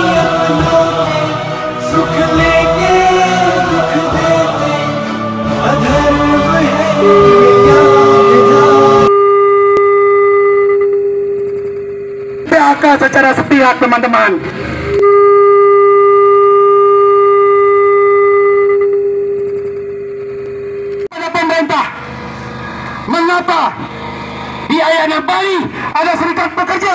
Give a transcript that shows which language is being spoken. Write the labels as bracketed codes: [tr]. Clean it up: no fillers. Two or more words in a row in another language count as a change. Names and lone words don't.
[hi] सुख लेके दुख देते अधर्म है या विधान. [id] PHK secara sepihak, teman-teman. Pada pemerintah, mengapa di Ayana Bali ada serikat pekerja?